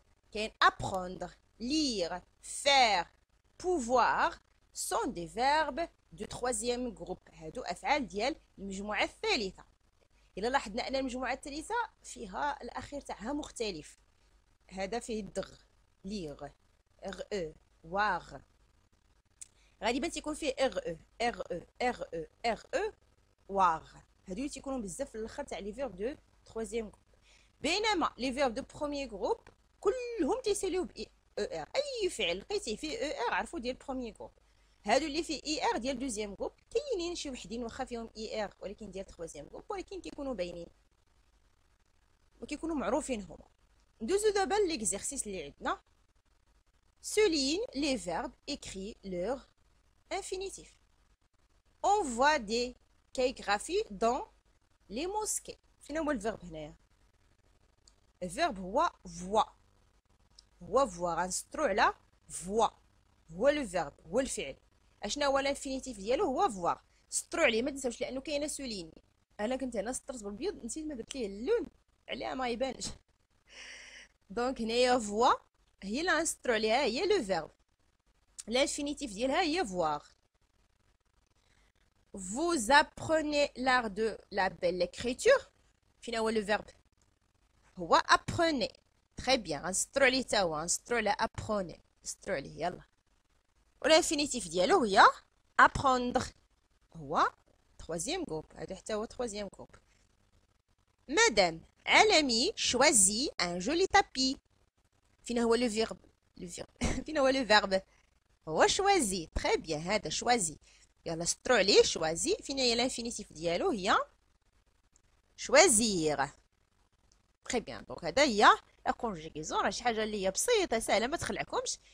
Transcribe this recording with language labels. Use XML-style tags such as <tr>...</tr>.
<fr>كاين apprendre, lire, faire, pouvoir sont des verbes du troisième groupe.</fr> <ar>هادو افعال ديال المجموعه الثالثه. الا لاحظنا ان المجموعه الثالثه فيها الاخير تاعها مختلف، هذا فيه الدغ، ليغ، ار او، واغ. غالبا تيكون فيه ار او، ار او، ار او، ار او، واغ. هادو تيكونوا بزاف في الاخر تاع لي فيرب دو troisième groupe. بينما لي فيرب دو premier groupe كلهم تيساليو ب او ار. اي فعل لقيتيه فيه او ار عرفوا ديال بروميير جروب. هادو اللي فيه اي ار ديال دوزيام جروب كاينين شي وحدين واخا فيهم اي ار ولكن ديال تخوازيام جروب، ولكن كيكونوا باينين وكيكونوا معروفين هما. ندوزو دابا ليكزارسيس اللي عندنا.</ar> <fr>souligne les verbes écrits leur infinitif. on voit des calligraphies dans les mosquées.</fr> <ar>فين هو الفيرب هنايا؟ الفيرب هو voix. هو فوا، غنسطرو على فوا، هو لو فيرب، هو الفعل. اشنا هو الانفينيتيف ديالو؟ هو فوا. سطرو عليه ما تنساوش لانه كاينه سوليني. انا كنت هنا سطرت بالبيض نسيت ما درت ليه اللون عليها ما يبانش. دونك هنايا فوا هي اللي غنسطرو عليها، هي لو فيرب. الانفينيتيف ديالها هي فواغ.</ar> <fr>vous apprenez l'art de la belle écriture.</fr> <ar>فين هو لو فيرب؟ هو</ar> <fr>apprenez. تري بيان.</fr> <ar>غنسطرو عليه تا هو، غنسطرو على ابخوني، نسطرو عليه يلا. والانفينيتيف ديالو هي ابخوندغ، هو troisième groupe. هذا حتى هو troisième groupe.</ar> <fr>مادام عالمي choisit un joli tapis.</fr> <ar>فين هو لو فيرب؟ لو فيرب فين هو لو فيرب؟ هو choisit. تري بيان، هذا choisit. يلا سطرو عليه choisit. فين هي الانفينيتيف ديالو؟ هي choisir. تري بيان. دونك هذا هي لا كونجيغيزون. راه شي حاجه اللي هي بسيطه سهله ما تخلعكمش.</ar>